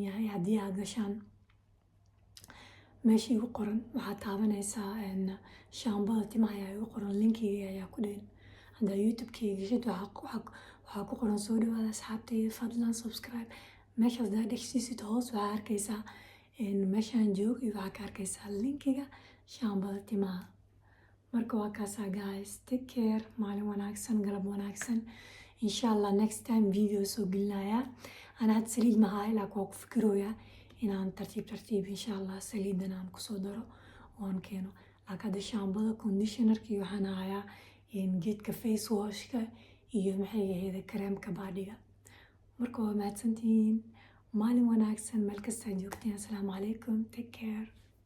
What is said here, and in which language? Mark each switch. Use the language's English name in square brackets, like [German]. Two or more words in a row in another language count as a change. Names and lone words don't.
[Somali] yahay haddii aad gashaan meeshii igu qoran waxaad taabanaysaa shaambada timaha ayaa igu qoran linkiga ayaa ku dhagan haddaa youtube-keyga gashid waxaa ku qoran soo dhawaada asxaabtayda fadlan subscribe meeshaas daa dhegsiisid hoos waxaa arkaysaa meeshaan joog iyo waxaa ka arkaysaa linkiga shaambada timaha marka waa kaasaa [English] guys take care [Somali] maalin wanaagsan galab wanaagsan [Arabic] insha allah [English] next time video [Somali] soo gelinayaa ana had saliid mahaa ilaa kuwa ku fikirooyaa inaan tartiib [Arabic] insha allah [Somali] saliidan aan kusoo daro oon keeno laakiin hadda shaambada conditionerka iyo waxaan hayaa geedka face washka iyo maxay ahayd kareemka baadhiga marka waa mahadsantihiin maalin wanaagsan meel kastaa joogteen [Arabic] assalaamu calaykum [English] take care